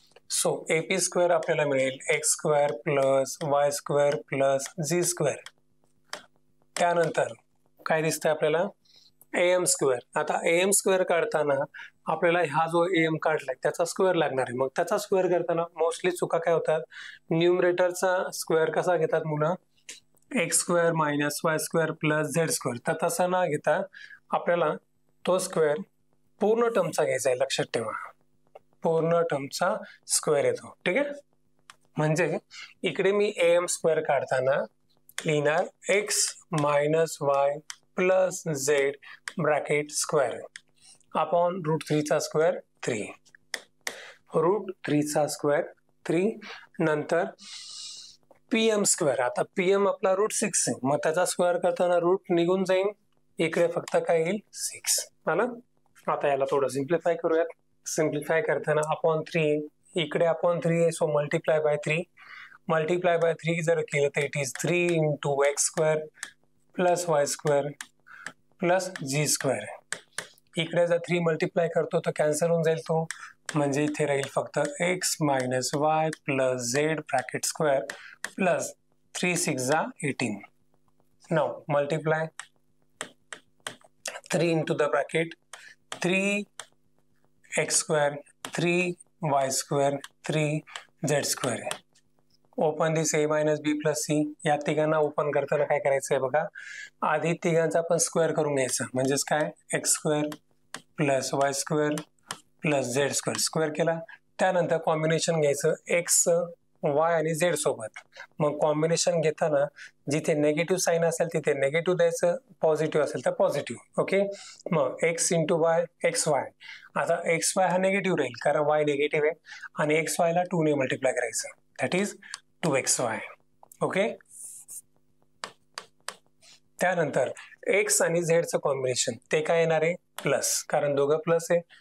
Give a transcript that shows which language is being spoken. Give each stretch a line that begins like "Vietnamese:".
Marathi: So AP square आपल्याला मिळेल x square plus y square plus Zee square. त्यानंतर काय दिसतंय आपल्याला, एम स्क्वेअर. आता एम स्क्वेअर काढताना आपल्याला हा जो एम काढलाय त्याचा स्क्वेअर लागणार आहे. मग त्याचा स्क्वेअर करताना मोस्टली चुका काय होतात, न्यूमरेटरचा स्क्वेअर कसा घेतात मुलं, x square minus Y square plus Z square. तर तसा न घेता आपल्याला तो स्क्वेअर पूर्ण टर्मचा घ्यायचा आहे. लक्षात ठेवा, पूर्ण टर्मचा स्क्वेअर येतो. ठीक आहे, म्हणजे इकडे मी एम स्क्वेअर काढताना लिहिणार x minus Y plus Z bracket square upon route 3 चा स्क्वेअर 3, रूट 3 चा स्क्वेअर 3. नंतर पीएम स्क्वेअर. आता पीएम आपला रूट 6 आहे, मग त्याचा स्क्वेअर करताना रूट निघून जाईल, इकडे फक्त काय येईल 6. आलं. आता याला थोडं सिम्प्लिफाय करूयात. सिम्प्लिफाय करताना अपॉन 3, इकडे अपॉन 3 आहे,
English: So multiply by 3.
Marathi: Multiply by 3 जर केलं तर
English: It is 3 into x square plus y square plus z square.
Marathi: इकडे जर 3 मल्टिप्लाय करतो तर कॅन्सल होऊन जाईल तो, म्हणजे इथे राहील फक्त x minus Y plus Z bracket square plus 3 6 जा 18.
English: Now multiply 3 into the bracket 3 x square 3 y square 3 z square. Open this a minus b plus c.
Marathi: या तिघांना ओपन करताना काय करायचं आहे बघा, आधी तिघांचा आपण स्क्वेअर करून घ्यायचा, म्हणजेच काय x square plus y square plus Z square. Square केला, त्यानंतर कॉम्बिनेशन घ्यायचं एक्स वाय आणि झेड सोबत. मग कॉम्बिनेशन घेताना जिथे नेगेटिव्ह साईन असेल तिथे नेगेटिव्ह द्यायचं, पॉझिटिव्ह असेल तर पॉझिटिव्ह. ओके, मग x into Y x Y. आता एक्स वाय हा नेगेटिव्ह राहील कारण वाय नेगेटिव्ह आहे, आणि एक्स वाय ला 2 ने मल्टिप्लाय करायचं,
English: That is 2xy.
Marathi: ओके, त्यानंतर एक्स आणि झेडचं कॉम्बिनेशन ते काय येणार आहे प्लस, कारण दोघं प्लस आहे.